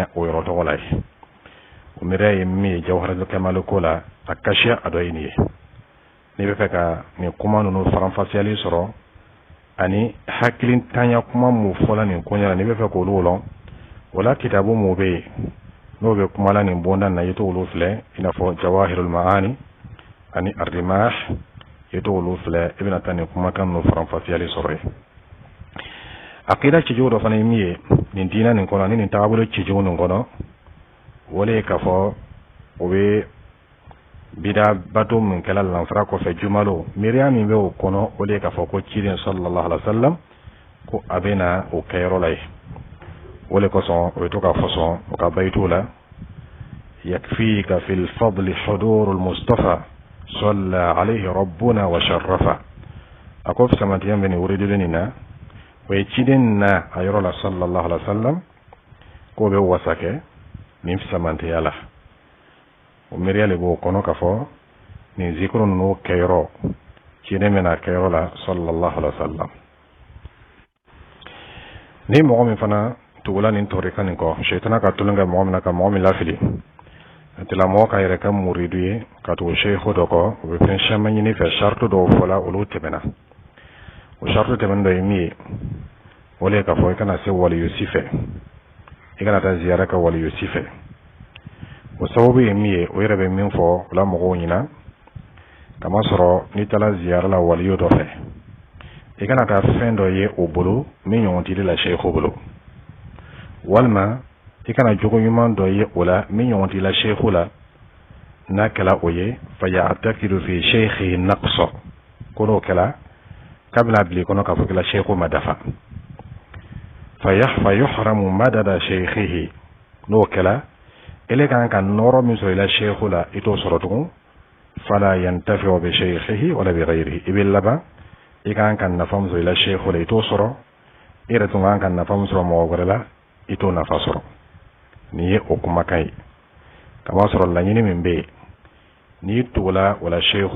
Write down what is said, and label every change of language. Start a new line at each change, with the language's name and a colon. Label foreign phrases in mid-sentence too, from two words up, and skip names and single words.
Bambara: o yɔrɔ tɔgɔ la ye o miiriya ye min ye jawharatul kamali ko la a kasiya a dɔ ye nin ye ni bɛ fɛ ka nin kuma ninnu faranfasiyali sɔrɔ ani hakilintanya kuma mun fɔla nin ko ɲɛna ni bɛ fɛ k'olu lɔn o la kitabu mun bɛ yen n'o bɛ kuma la nin bonda na i t'olu filɛ i n'a fɔ jawahirul maani ani arrimah i t'olu filɛ i bɛna taa nin kumakan ninnu faranfasiyali sɔrɔ yen aqida cijugu dɔ fana ye min ye nin diina nin kɔnɔ ani nin taabolo cijugu nin kɔnɔ o le ye k'a fɔ o bɛ bida bato min kɛla lansara kɔfɛ jumalo miiriya min bɛ o kɔnɔ o de ye k'a fɔ ko ciden
Arabic: صلى الله عليه وسلم
Bambara: ko a bɛ na o kɛyɔrɔ la ye o le kosɔn o bɛ to ka fɔsɔn o ka bayitu la
Arabic: يكفيك في الفضل حضور المصطفى صلى عليه ربنا وشرف
Bambara: a ko fisamantiya bɛ nin wuriduli nin na o ye ciden na a yɔrɔ la
Arabic: صلى الله عليه وسلم
Bambara: k'o bɛ wasa kɛ nin fisamantiya la o miiriya le b'o kɔnɔ ka fɔ nin zikuru ninnu kɛyɔrɔ ciden bɛna kɛyɔrɔ la
Arabic: صلى الله عليه وسلم
Bambara: ni mɔgɔ min fana tugula nin tɔrika nin kɔ shaitana ka tulon kɛ mɔgɔ min na ka mɔgɔ min lafili a tigilamɔgɔ ka yɛrɛ kɛ muridu ye ka tugu sheikhu dɔ kɔ o bɛ fɛn caman ɲini fɛ shartu dɔw fɔla olu tɛmɛna o shartu tɛmɛnen dɔ ye min ye o le ye ka fɔ i kana se waliyu si fɛ i kana taa ziyara kɛ waliyu si fɛ o sababu ye min ye o yɛrɛ bɛ min fɔ o la mɔgɔw ɲina kama sɔrɔ ni taala ziyara la waliyo dɔ fɛ i kana taa fɛn dɔ ye o bolo min ɲɔgɔn t'i la sheikhu bolo walima i kana jogo ɲuman dɔ ye o la min ɲɔgɔn t'i la sheikhu la n'a kɛla o ye
Arabic: فيعتقد في شيخه نقصا
Bambara: ko n'o kɛla k'a bɛna bila i kɔnɔ k'a fɔ k'i la sheikhu ma dafa
Arabic: فيحرم مدد شيخه
Bambara: n'o kɛla ele kan ka nɔrɔ min sɔrɔ i la sheikhu la i t'o sɔrɔ tugun
Arabic: فلا ينتفع بشيخه ولا بغيره
Bambara: i bɛ laban i kan ka nafa min sɔrɔ i la sheikhu la i t'o sɔrɔ i yɛrɛ tun kan ka nafa min sɔrɔ mɔgɔ wɛrɛ la i t'o nafa sɔrɔ nin ye o kumakan ye kama sɔrɔ laɲini min bɛ yen n'i tugula wala sheikhu